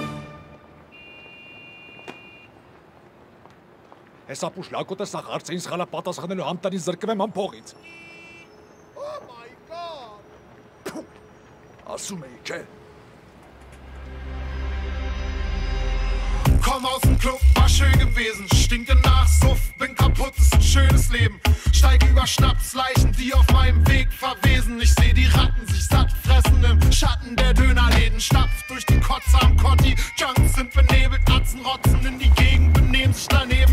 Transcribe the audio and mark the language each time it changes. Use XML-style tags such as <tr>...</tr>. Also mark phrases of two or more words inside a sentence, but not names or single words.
<hy>Հեսա պուշ լակոտը սա հարցին սխալա պատասխանելու համտանին զրկվեմ ամ փողից։</hy> <en>Oh my God։</en> <hy>Ասում էի, չէ։</hy> <de>komm aus dem Club, war schön gewesen. Stinke nach Suff, bin kaputt, ist ein schönes Leben. Steig über Schnapsleichen, die auf meinem Weg verwesen. Ich seh die Ratten sich satt fressen im Schatten der Dönerläden. Stapft durch die Kotze am Kotti. Junks sind benebelt, Atzen rotzen in die Gegend, benehmen sich daneben.</de>